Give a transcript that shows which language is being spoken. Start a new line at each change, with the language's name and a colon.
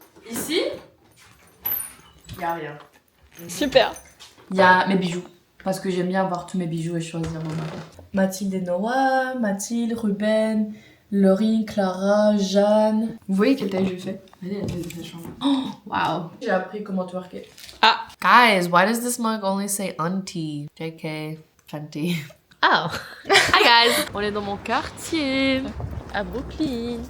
French: Ici, y a rien. Super. Il y a mes bijoux. Parce que j'aime bien avoir tous mes bijoux et choisir mon matin. Mathilde et Noah, Mathilde, Ruben, Laurie, Clara, Jeanne. Vous voyez quelle taille je fais? Regardez la taille de sa chambre. Oh, wow. J'ai appris comment twerker. Ah.
English: Guys, why does this mug only say auntie? JK, Fenty. Oh. Hi guys.
French: On est dans mon quartier, à Brooklyn.